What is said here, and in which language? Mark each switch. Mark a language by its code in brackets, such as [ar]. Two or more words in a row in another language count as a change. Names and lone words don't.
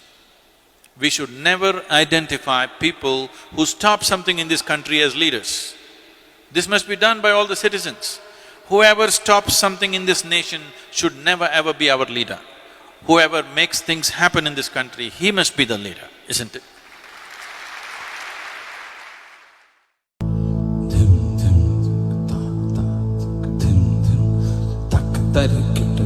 [en] We should never identify people who stop something in this country as leaders. This must be done by all the citizens. Whoever stops something in this nation should never ever be our leader. Whoever makes things happen in this country, he must be the leader, isn't it? Dim dim tak tak dim dim tak tak